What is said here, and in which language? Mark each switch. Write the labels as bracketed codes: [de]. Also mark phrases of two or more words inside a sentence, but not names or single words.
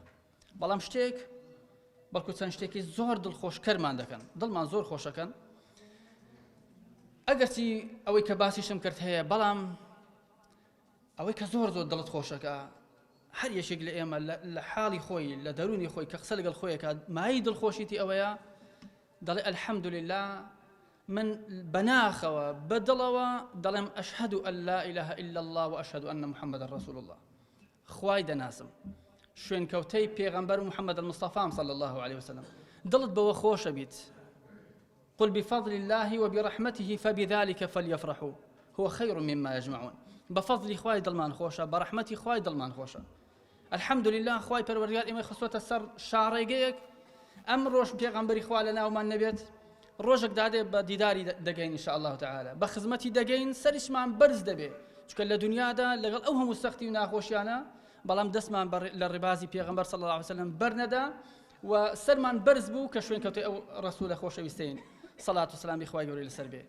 [ckb] بەڵام شتێک، بەڵکو چەند شتێکی زۆر دڵخۆشکەرمان دەکەن، دڵمان زۆر خۆشەکەن، ئەگەرچی ئەوەی کە باسیشم کرد هەیە، بەڵام ئەوەی کە زۆر زۆر دڵت خۆشەکە، هەر یەشێک لە ئێمە لە حاڵی خۆی، لە دەرونی خۆی کە قسە لەگەڵ خۆیەکە، مای دڵخۆشیتی ئەوەیە، دەڵێ الحەمدولله، من بەناخەوە بەدڵەوە دەڵێم [ar] ئەشهەد ئەن لا إله إلا الله وأشهد أن محمد رسول الله. [ckb] خوای دەناسم، شوێنکەوتەی پێغەمبەر و محەممەد المستەفام [ar] صلی الله عليه وسلم، [ckb] دڵت بەوە خۆشە بیت. [ar] قل بفضل الله وبرحمته فبذلك فليفرحوا هو خير مما يجمعون. [ckb] بفضل خوای دڵمان خۆشە، بەڕەحمەتی خوای دڵمان خۆشە. الحەمدولله، خوای پەروەردگار ئێمەی خستووەتە سەر شاڕێگەیەک، ئەم ڕۆژ پێغەمبەری خوا لە ناومان نەبێت، ڕۆژێک دادێ بە دیداری دەگەین [ar] ئینشاء الله تعالى، [ckb] بە خزمەتی دەگەین، سەریشمان بەرز دەبێ، چونکە لە دنیادا لەگەڵ ئەو هەموو سەختی و ناخۆشیانە، بەڵام دەستمان لە ڕێبازی پێغەمبەر [ar] صلی الله عليه وسلم [ckb] بەرنەدا و سەرمان بەرز بوو کە شوێنکەوتەی ئەو ڕەسوولە خۆشەویستین سەڵات و سەلامی خوای گەورەی لەسەر بێ.